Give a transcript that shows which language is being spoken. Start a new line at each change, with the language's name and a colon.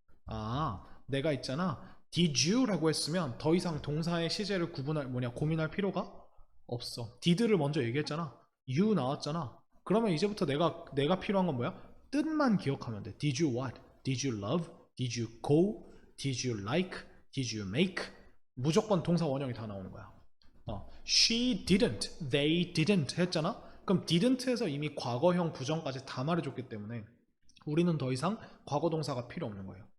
Korean: 아, 내가 있잖아. did you 라고 했으면 더 이상 동사의 시제를 고민할 필요가 없어. did를 먼저 얘기했잖아. you 나왔잖아. 그러면 이제부터 내가 필요한 건 뭐야? 뜻만 기억하면 돼.
English: Did you what? Did you love? Did you go? Did you like? Did you make?
Korean: 무조건 동사 원형이 다 나오는 거야.
English: She didn't, they didn't
Korean: 했잖아. 그럼 didn't에서 이미 과거형 부정까지 다 말해줬기 때문에 우리는 더 이상 과거 동사가 필요 없는 거예요.